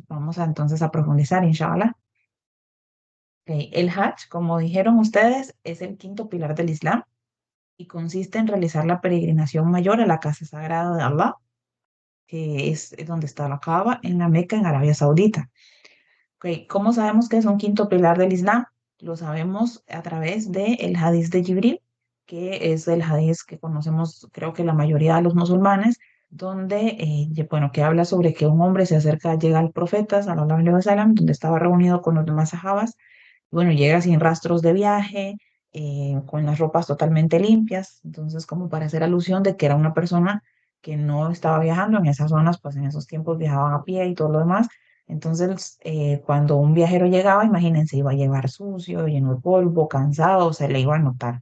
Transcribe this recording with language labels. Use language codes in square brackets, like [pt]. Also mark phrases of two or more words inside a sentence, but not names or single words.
[es] Vamos a entonces a profundizar, inshallah. Ok, el Hajj, como dijeron ustedes, es el quinto pilar del Islam y consiste en realizar la peregrinación mayor a la casa sagrada de Allah, que es donde está la Kaaba, en la Meca, en Arabia Saudita. Ok, ¿cómo sabemos que es un quinto pilar del Islam? Lo sabemos a través del Hadís de Jibril, que es el Hadís que conocemos, creo que la mayoría de los musulmanes, donde, bueno, que habla sobre que un hombre se acerca, llega al profeta, [ar] صلى الله عليه وسلم, [es] donde estaba reunido con los demás sahabas. Bueno, llega sin rastros de viaje, con las ropas totalmente limpias, entonces como para hacer alusión de que era una persona que no estaba viajando en esas zonas, pues en esos tiempos viajaban a pie y todo lo demás. Entonces, cuando un viajero llegaba, imagínense, iba a llegar sucio, lleno de polvo, cansado, se le iba a notar.